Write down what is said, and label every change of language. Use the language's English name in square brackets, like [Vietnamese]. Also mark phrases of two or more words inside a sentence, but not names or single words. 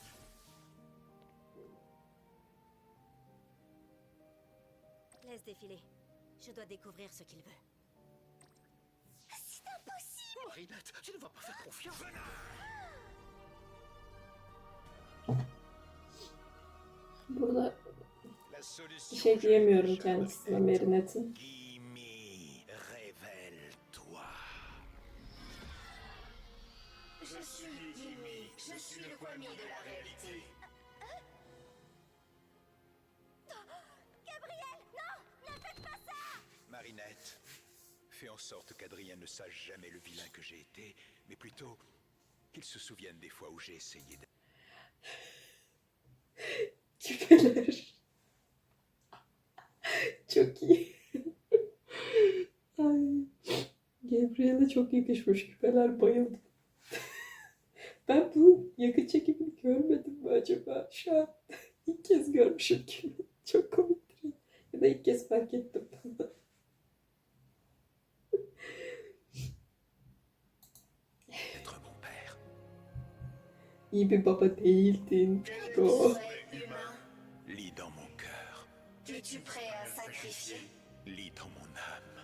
[French] Laisse défiler. Je dois découvrir ce qu'il veut. C'est impossible! Marinette, tu ne vas pas faire confiance. [Turkish] Burada [French] La solution, [Turkish] bir şey [French] je [Turkish] diyemiyorum [French] l'ai déjà, [Turkish] kendisine Marinette. Marinette'in. [French] Gimme, révèle-toi. Je suis Jimmy, je suis le premier de la réalité. Gabriel, non! Ne faites pas ça! Marinette, fais en sorte qu'Adrien ne sache jamais le vilain que j'ai été, mais plutôt qu'il se souvienne des fois où j'ai essayé de... [Turkish] Küpeler. Çok iyi. Ay. Gabriel'e çok yakışmış küpeler, bayıldım. Ben bu yakın çekimini görmedim mi acaba? Şu an ilk kez görmüşüm gibi. Çok komiktir. Ya da ilk kez fark ettim. İyi bir baba değildin. Oh. [French] Lis dans mon cœur, Es-tu prêt à sacrifier? lis dans mon âme.